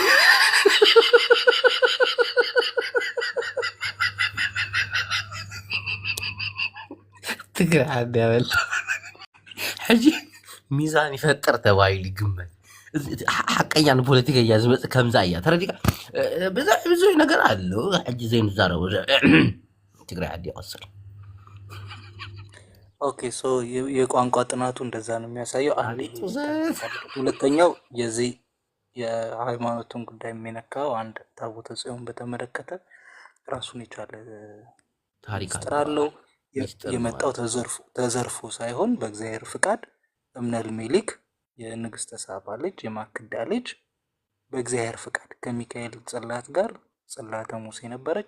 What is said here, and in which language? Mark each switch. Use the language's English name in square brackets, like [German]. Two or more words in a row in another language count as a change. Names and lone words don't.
[Tigrinya] ትግራይ ዓዲ ያበል ሕጂ ሚዛን ይፈጥር ተባይሉ ይግመት። ሓቀኛ ፖለቲከኛ ዝመፅእ ከምዛ እያ ተረዲካ ብዙሕ ነገር ኣሎ ሕጂ ዘይንዛረቡ ትግራይ ዓዲ ይቀስል። [English] okay so [Amharic] የቋንቋ ጥናቱ እንደዛ ነው የሚያሳየው። ሁለተኛው የዚህ የሃይማኖቱን ጉዳይ የሚነካው አንድ ታቦተ ጽዮን በተመለከተ ራሱን የቻለ ታሪክ አለው። የመጣው ተዘርፎ ሳይሆን በእግዚአብሔር ፍቃድ እምነል ሜሊክ የንግስተ ሳባ ልጅ የማክዳ ልጅ በእግዚአብሔር ፍቃድ ከሚካኤል ጽላት ጋር ጽላተ ሙሴ ነበረች።